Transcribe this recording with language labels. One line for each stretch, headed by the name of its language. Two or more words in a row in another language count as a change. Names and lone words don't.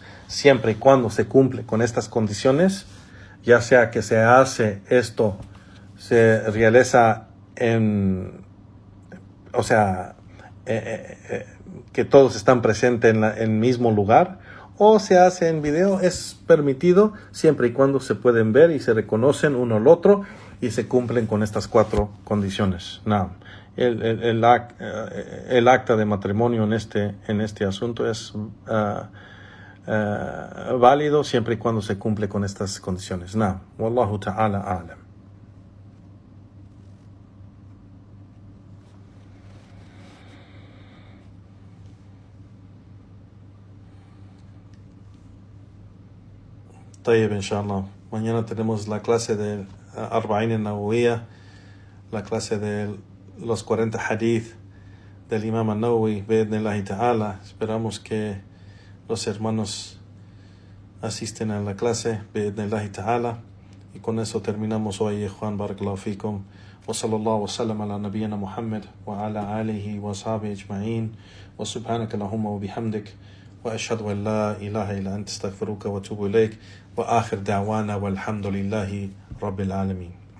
Spanish: Siempre y cuando se cumple con estas condiciones, ya sea que se hace esto, se realiza que todos están presentes en el mismo lugar, o se hace en video, es permitido siempre y cuando se pueden ver y se reconocen uno al otro y se cumplen con estas 4 condiciones. No. El acta de matrimonio en este asunto es válido siempre y cuando se cumple con estas condiciones.
Arabic: نعم. والله تعالى أعلم. طيب، إن شاء الله.
Spanish: Mañana tenemos la clase de Arba'in an-Nawawiyya, la clase de los 40 hadith del Imam an-Nawawi,
Arabic: بإذن الله تعالى.
Spanish: Esperamos que los hermanos asisten a la clase,
Arabic: بإذن الله تعالى.
Spanish: Y con eso terminamos hoy, Juan.
Arabic: بارك الله فيكم. وصلى الله وسلم على نبينا محمد وعلى آله وصحبه أجمعين. وسبحانك اللهم وبحمدك. وأشهد أن لا إله إلا أنت أستغفرك وأتوب إليك. وآخر دعوانا والحمد لله رب العالمين.